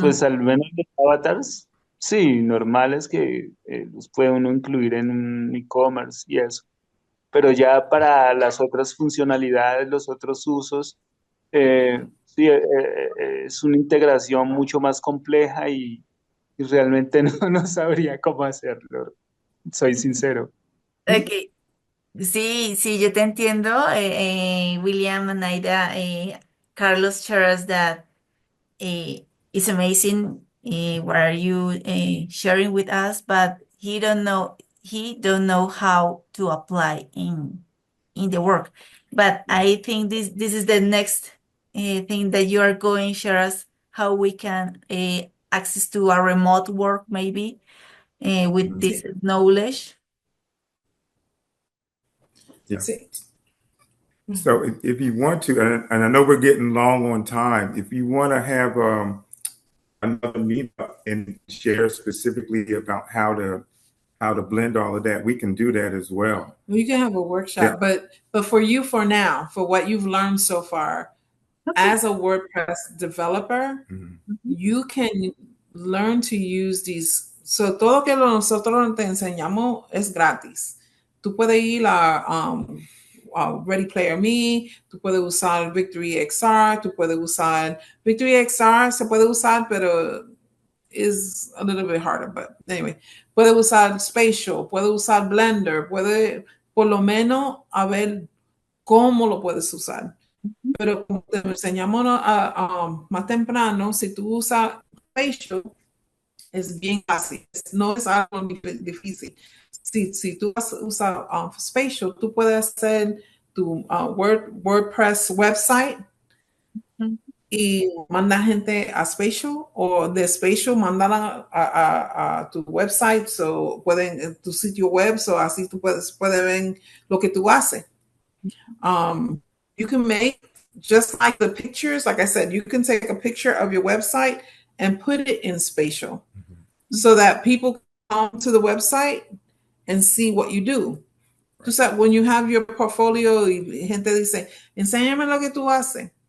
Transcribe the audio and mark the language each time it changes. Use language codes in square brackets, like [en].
[es] Pues al menos los avatars, sí, normales que los puede uno incluir en un e-commerce y eso. Pero ya para las otras funcionalidades, los otros usos, sí, es una integración mucho más compleja y realmente no, no sabría cómo hacerlo, soy sincero. ¿Mm? Ok, sí, yo te entiendo, [en] William and Aida, Carlos shares that it's amazing what are you sharing with us, but he don't know how to apply in the work. But I think this is the next thing that you are going to share us how we can access to a remote work maybe with Mhm. this [es] Sí, [en] knowledge. Yeah. [es] sí. [en] So if you want to, and I know we're getting long on time, if you want to have another meetup and share specifically about how to blend all of that, we can do that as well. You can have a Yeah. workshop, but for you for now, for what you've learned so far, Okay. as a WordPress developer, Mhm. Mhm. you can learn to use these. [es] So todo que nosotros te enseñamos es gratis. Tú puedes ir a Ready Player Me, tú puedes usar Victory XR, tú puedes usar Victory XR, se puede usar, pero [en] is a little bit harder, but anyway, [es] puede usar Spatial, puede usar Blender, puede por lo menos a ver cómo lo puedes usar. Pero como te enseñamos más temprano, si tú usas Spatial, es bien fácil, no es algo difícil. Si tú usas Spatial, tú puedes hacer tu WordPress website y manda gente a Spatial, o de Spatial mandarla a tu website, so pueden tu sitio web, so así tú puedes ver lo que tú haces. [en] You can make just like the pictures, like I said, you can take a picture of your website and put it in Spatial so that people come to the website and see what you do. [es] Tú sabes, [en] when you have your portfolio [es] y gente dice, enséñame lo que tú haces.